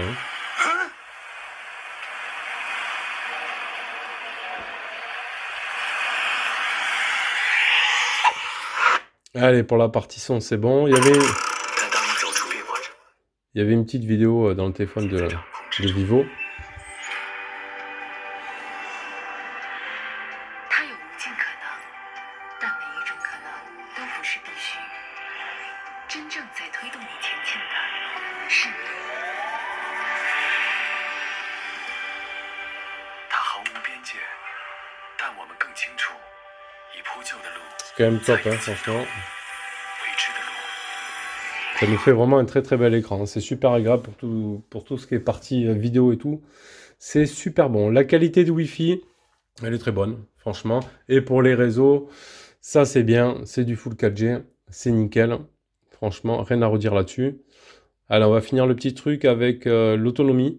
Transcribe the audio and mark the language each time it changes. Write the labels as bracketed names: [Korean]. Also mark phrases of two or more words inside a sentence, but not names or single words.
[French] Hein. Allez, pour la partie son, c'est bon. Il y avait une petite vidéo dans le téléphone de Vivo. [Chinese] 它有无尽可能，但每一种可能都不是必须。真正在推动你前进的是你。它毫无边界，但我们更清楚，已铺就的路， [French] C'est quand même top, hein, franchement. [Chinese] 未知的路。 [French] Ça nous fait vraiment un très très bel écran. C'est super agréable pour tout ce qui est partie vidéo et tout. C'est super bon. La qualité du Wi-Fi, elle est très bonne, franchement. Et pour les réseaux, ça c'est bien. C'est du full 4G. C'est nickel. Franchement, rien à redire là-dessus. Alors, on va finir le petit truc avec l'autonomie.